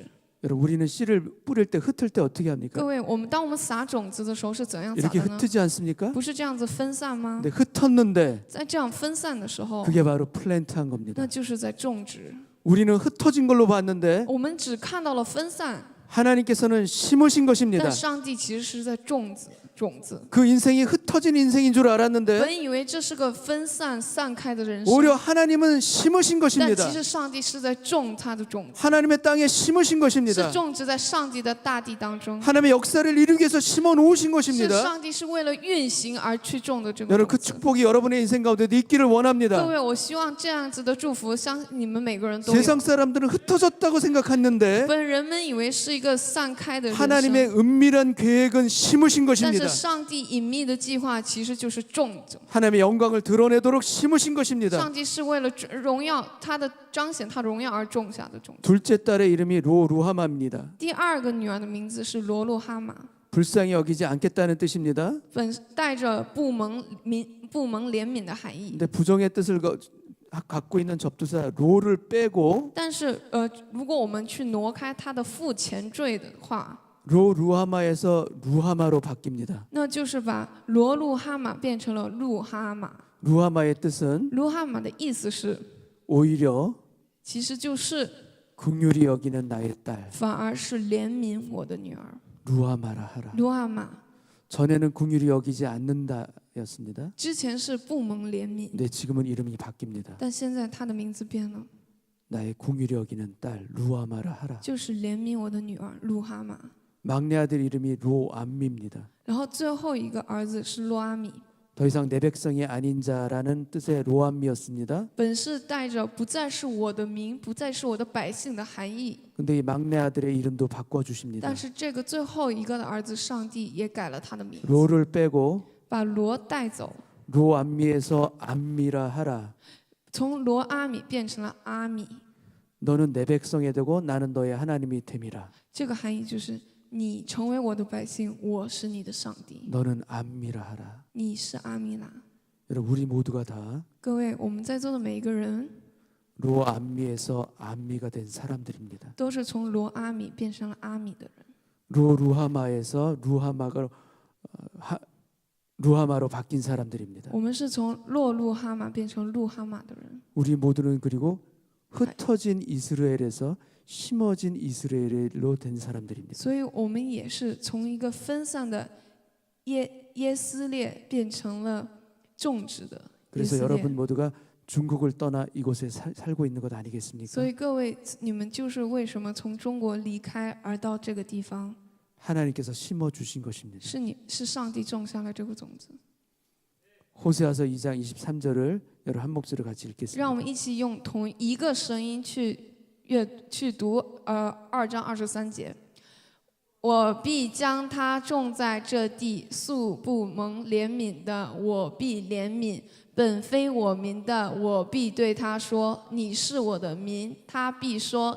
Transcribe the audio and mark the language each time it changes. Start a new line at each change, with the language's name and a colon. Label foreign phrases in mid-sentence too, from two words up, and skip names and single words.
Korean: 여러분 우리는 씨를 뿌릴 때 흩을 때 어떻게 합니까?
Chinese: 各位，当我们撒种子的时候是怎样撒
Korean: 이렇게
Chinese: 的呢？
Korean: 흩지 않습니까?
Chinese: 不是这样子分散吗？
Korean: 근데 흩었는데
Chinese: 在这样分散的时候，
Korean: 그게 바로 플랜트한 겁니다.
Chinese: 那就是在种植。
Korean: 우리는 흩어진 걸로 봤는데
Chinese: 我们只看到了分散，
Korean: 하나님께서는 심으신 것입니다.
Chinese: 但上帝其实是在种子。
Korean: 그 인생이 흩어진 인생인 줄 알았는데
Chinese: 本以为这是个分散散开的人生，
Korean: 오히려 하나님은 심으신
Chinese: 但
Korean: 것입니다.
Chinese: 其实上帝是在种他的种子，
Korean: 하나님의 땅에 심으신
Chinese: 是
Korean: 것입니다.
Chinese: 种植在上帝的大地当中，
Korean: 하나님의 역사를 이루기 위해서 심어 놓으신
Chinese: 是
Korean: 것입니다.
Chinese: 上帝是为了运行而去种的这个
Korean: 여러분 그
Chinese: 种子。
Korean: 축복이 여러분의 인생 가운데도 있기를
Chinese: 各
Korean: 원합니다.
Chinese: 位，我希望这样子的祝福，相信你们每个人都有。
Korean: 세상 사람들은 흩어졌다고 생각했는데
Chinese: 本人们以为是一个散开的人生，
Korean: 하나님의 은밀한 계획은 심으신
Chinese: 但
Korean: 것입니다.
Chinese: 是上帝隐秘的计划其实就是种种。
Korean: 하나님의 영광을 드러내도록 심으신 것입니다.
Chinese: 上帝是为了荣耀他的彰显他的荣耀而种下的种子。
Korean: 둘째 딸의 이름이 로루하마입니다.
Chinese: 第二个女儿的名字是罗路哈玛，
Korean: 불쌍히 여기지 않겠다는 뜻입니다.
Chinese: 带着不蒙怜悯的含义。
Korean: 근데 부정의 뜻을 갖고 있는 접두사 로를 빼고
Chinese: 但是如果我们去挪开他的父前缀的话，
Korean: 로루하마에서 루하마로 바뀝니다.
Chinese: 那就是把罗路哈玛变成了路哈玛。
Korean: 루하마의 뜻은
Chinese: 卢哈玛的意思是，
Korean: 오히려
Chinese: 其实就是
Korean: 긍휼히 여기는 나의 딸
Chinese: 反而是怜悯我的女儿
Korean: 루하마라 하라.
Chinese: 卢哈玛。
Korean: 전에는 긍휼히 여기지 않는다였습니다.
Chinese: 之前是不蒙怜悯，
Korean: 근데 지금은 이름이 바뀝니다.
Chinese: 但现在她的名字变了，
Korean: 나의 긍휼히 여기는 딸 루하마라 하라.
Chinese: 就是怜悯我的女儿卢哈玛。
Korean: 막내 아들 이름이 로암미입니다.
Chinese: 然后最后一个儿子是罗阿米，
Korean: 더 이상 내 백성이 아닌 자라는 뜻의 로암미였습니다.
Chinese: 本是带着不再是我的名，不再是我的百姓的含义。
Korean: 근데 이 막내 아들의 이름도 바꿔 주십니다.
Chinese: 但是这个最后一个的儿子，上帝也改了他的名字，
Korean: 로를 빼고
Chinese: 把罗带走，
Korean: 로암미에서 암미라 하라.
Chinese: 从罗阿米变成了阿米。
Korean: 너는 내 백성이 되고 나는 너의 하나님이 됨이라.
Chinese: 这个含义就是你成为我的百姓，我是你的上帝，
Korean: 너는 암미라 하라.
Chinese: 你是阿米拉。
Korean: 여러분 우리 모두가 다
Chinese: 各位，我们在座的每一个人
Korean: 로암미에서 암미가 된 사람들입니다.
Chinese: 都是从罗阿米变成了阿米的人。
Korean: 루하마에서 루하마로 바뀐 사람들입니다.
Chinese: 我们是从洛路哈马变成路哈马的人。
Korean: 우리 모두는 그리고 흩어진 이스라엘에서 심어진 이스라엘로 된 사람들입니다.
Chinese: 所以我们也是从一个分散的耶斯列变成了种植的耶
Korean: 그래서
Chinese: 斯列。
Korean: 여러분 모두가 중국을 떠나 이곳에 살고 있는 것 아니겠습니까?
Chinese: 所以各位，你们就是为什么从中国离开而到这个地方，
Korean: 하나님께서 심어 주신 것입니다.
Chinese: 是上帝种下了这个种子。
Korean: 호세아서 2장 23절을 여러분 한 목소리로 같이
Chinese: 让我
Korean: 읽겠습니다.
Chinese: 们一起用同一个声音去读2章23节。我必将他种在这地，素不蒙怜悯的，我必怜悯；本非我民的，我必对他说：“你是我的民。”他必说：“你是我的神。”阿门。